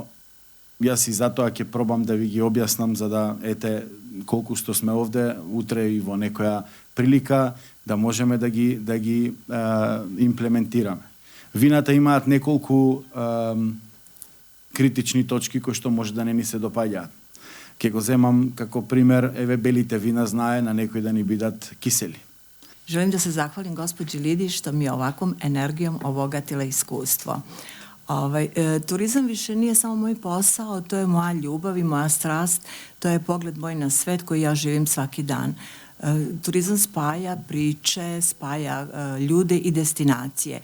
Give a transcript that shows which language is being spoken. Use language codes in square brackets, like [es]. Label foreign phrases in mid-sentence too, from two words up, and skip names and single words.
[mk] Јас и затоа ќе пробам да ви ги објаснам, за да, ете, колку што сме овде, утре и во некоја прилика, да можеме да ги имплементираме. Вината имаат неколку критични точки кои што може да не ни се допаѓаат. Ке го земам како пример, еве белите вина знае на некои да ни бидат кисели. [sr] Želim da se zahvalim gospođi Lidi što mi je ovakvom energijom obogatila iskustvo. Turizam više nije samo moj posao, to je moja ljubav i moja strast, to je pogled moj na svet koji ja živim svaki dan. Turizam spaja priče, spaja ljude i destinacije.